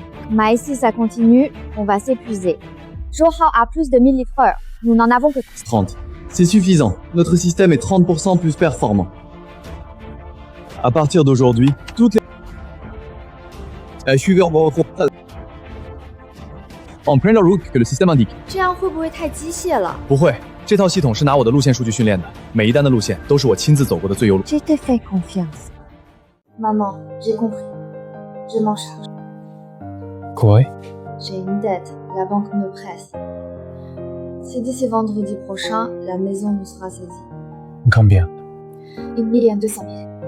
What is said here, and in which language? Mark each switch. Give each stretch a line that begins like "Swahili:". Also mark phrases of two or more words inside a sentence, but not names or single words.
French: Mais si ça continue, on va s'épuiser. Johan a plus de 1000 livreurs. Nous n'en avons que 30. C'est suffisant. Notre système est 30% plus performant. À partir d'aujourd'hui, toutes les... En plein la route que le système indique.
Chinese: 这样会不会太机械了？不会，这套系统是拿我的路线数据训练的，每一单的路线都是我亲自走过的最优路。
French: Je te fais confiance. Maman, j'ai compris. Je m'en charge. Quoi? J'ai une dette. La banque me presse. Si d'ici vendredi prochain, la maison nous sera saisie. Combien? 1 200 000.